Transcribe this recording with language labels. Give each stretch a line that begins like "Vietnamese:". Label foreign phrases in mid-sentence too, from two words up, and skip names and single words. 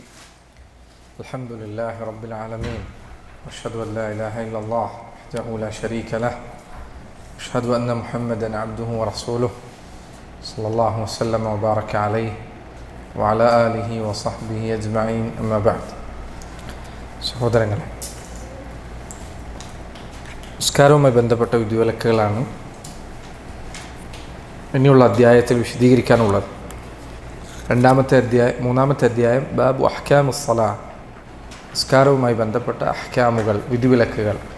Arabic: الحمد لله رب العالمين، أشهد أن لا إله إلا الله وحده لا شريك له، أشهد أن محمدا عبده ورسوله صلى الله وسلم وبارك عليه وعلى آله وصحبه أجمعين. أما بعد.
Malayalam: സഹോദരങ്ങളെ, നിസ്കാരവുമായി ബന്ധപ്പെട്ട വിധിവിലക്കുകളാണ് ഇനിയുള്ള അധ്യായത്തിൽ വിശദീകരിക്കാനുള്ളത്. മൂന്നാമത്തെ അധ്യായം
Arabic: باب أحكام الصلاة,
Malayalam: നിസ്കാരവുമായി ബന്ധപ്പെട്ട അഹ്കാമുകൾ, വിധിവിലക്കുകൾ.